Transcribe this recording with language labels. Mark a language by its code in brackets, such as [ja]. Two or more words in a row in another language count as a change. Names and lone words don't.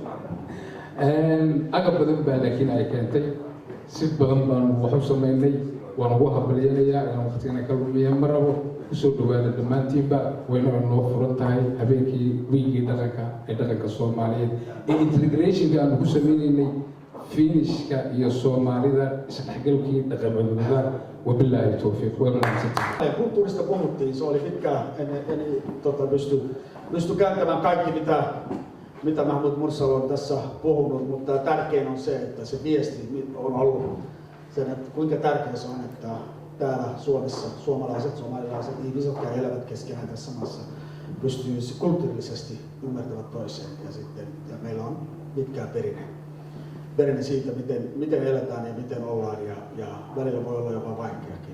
[so] agab badan baa laakiin ay keentay si badan baan wax u sameynay waan ugu hambalyanayaa inaan waqtigana ka lumiya ma rabo kusoo dhawaada dhammaantiinba wayna noo furan tahay habeenkii wiigii dhaqanka ee dhaqanka Soomaaliyeed ee integrationka aan ku sameynaynay finishka iyo Soomaalida isdhexgalkii dhaqamadooda [ar] وبالله التوفيق [so] wa mahadsantahay. [fi] Kulttuurista puhuttiin, se oli pitkään, en pysty kääntämään kaikki mitä Mahmut Mursal on tässä puhunut, mutta tärkein on se, että se viesti on ollut sen, että kuinka tärkeää se on, että täällä Suomessa suomalaiset, somalilaiset ihmiset, jotka elävät keskenään tässä maassa, pystyy kulttuurillisesti ymmärtävät toiseen ja meillä on pitkää perinne siitä, miten eletään ja miten ollaan ja välillä voi olla jopa vaikeakin.